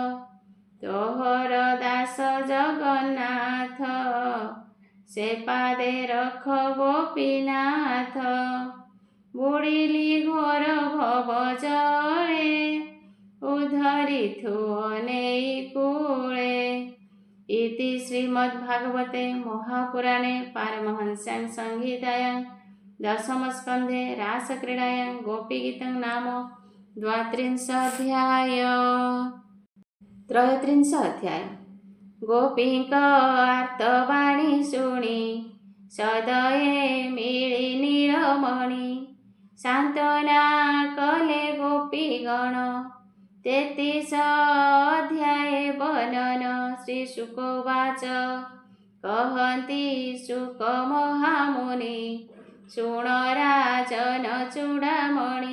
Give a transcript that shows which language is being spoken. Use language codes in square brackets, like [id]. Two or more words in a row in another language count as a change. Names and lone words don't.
[or] ତୋହର ଦାସ ଜଗନ୍ନାଥ, ସେ ପାଦେ ରଖ ଗୋପୀନାଥ। ବୁଡ଼ିଲି ଘୋର ଭବ ଜଳେ, ଉଦ୍ଧରିଥୁ ଅନେଇ କୂଳେ। [sa] ଇତି ଶ୍ରୀମଦ୍ଭାଗବତେ ମହାପୁରାणे ପାରମହଂସ୍ୟାं संहितायां दशमस्कन्धे रासक्रीडायां गोपीगीतं नाम द्वात्रिंशोऽध्याय। त्रयोत्रिंश अध्याय। [or] गोपीଙ୍କ आर्तबाणी ଶୁଣି, ସଦୟେ ମିଳି ନୀଳମଣି। ସାନ୍ତ୍ୱନା କଲେ ଗୋପୀଗଣ, 33 ଅଧ୍ୟାୟେ ବର୍ଣ୍ଣନ। ଶ୍ରୀଶୁକ ଉବାଚ, କହନ୍ତି ଶୁକ ମହାମୁନି, ଶୁଣ ରାଜନ ଚୂଡ଼ାମଣି।